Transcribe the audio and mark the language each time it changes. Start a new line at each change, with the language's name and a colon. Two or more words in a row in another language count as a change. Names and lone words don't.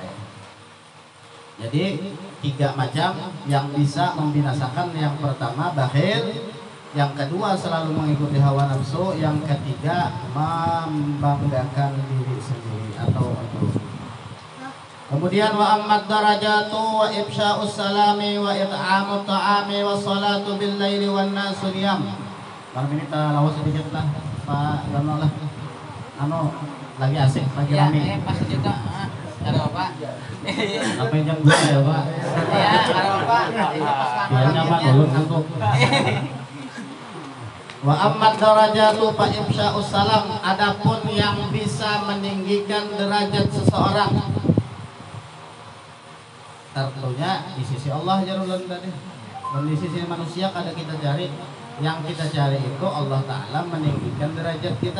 Indonesian: Jadi 3 macam yang bisa membinasakan. Yang pertama bakhil, yang kedua selalu mengikuti hawa nafsu, yang ketiga membanggakan diri sendiri atau ego.
Arabic: Kemudian وأما الدرجات وإفشاء السلام وإطعام الطعام والصلاة بالليل والناس نيام.
Indonesian: Malam ini kita lawas sedikit lah Pak Gano lah. Lagi asik, lagi rame. Pas juga ada apa? Apa yang jam 2 ya Pak? Iya, ada apa? Biar nyaman dulu untuk.
Arabic: وأما الدرجات فإفشاء السلام,
Indonesian: adapun yang bisa meninggikan derajat seseorang tentunya di sisi Allah jarulun tadi. Dan di sisi manusia kada kita cari. Yang kita cari itu Allah Ta'ala meninggikan derajat kita.